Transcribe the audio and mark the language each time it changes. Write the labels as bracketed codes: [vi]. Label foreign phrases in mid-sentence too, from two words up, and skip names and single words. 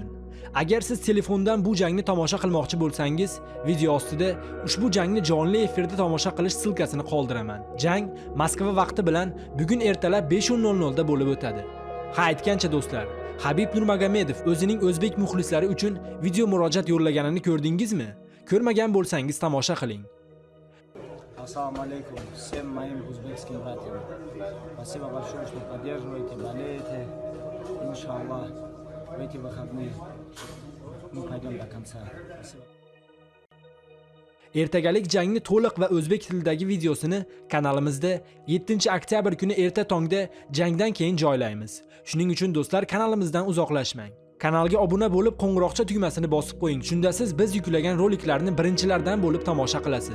[uz] Agar siz telefondan bu jangni tomosha qilmoqchi bo'lsangiz, video ostida ushbu jangni jonli efirda tomosha qilish silkasini qoldiraman. Jang Moskva vaqti bilan bugun ertalab 5:00 da bo'lib o'tadi. Ha aytgancha do'stlar, Habib Nurmagomedov o'zining o'zbek muxlislari uchun video murojaat yo'llaganini ko'rdingizmi? Ko'rmagan bo'lsangiz tomosha qiling. [ru] Ассаламу алейкум всем моим узбекским братьям. Спасибо большое, что поддерживаете, болеете. Иншаллах, в эти выходные мы пойдем до конца. Спасибо. [uz] Ertagalik jangni to'liq va o'zbek tilidagi videosini kanalimizda 7-oktyabr kuni erta tongda jangdan keyin joylaymiz. Shuning uchun do'stlar, kanalimizdan uzoqlashmang. Kanalga obuna bo'lib, qo'ng'iroqcha tugmasini bosib qo'ying. Shunda siz biz yuklagan roliklarni birinchilardan bo'lib tomosha qilasiz.